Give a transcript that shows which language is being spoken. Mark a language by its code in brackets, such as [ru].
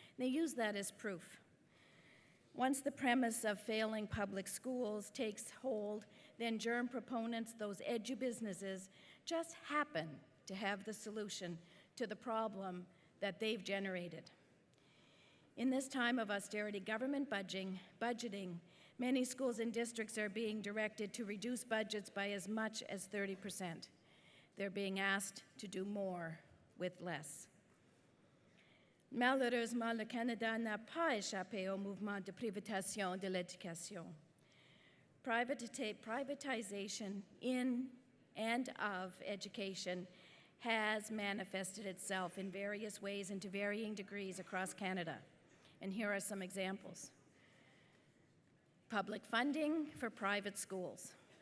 [en] They use that as proof. Once the premise of failing public schools takes hold, then GERM proponents, those edu-businesses, just happen to have the solution to the problem that they've generated. In this time of austerity government budgeting, many schools and districts are being directed to reduce budgets by as much as 30%. They're being asked to do more with less. [fr] Malheureusement, le Canada n'a pas échappé au mouvement de privatisation de l'éducation. [en] Privatization in and of education has manifested itself in various ways and to varying degrees across Canada. And here are some examples. Public funding for private schools.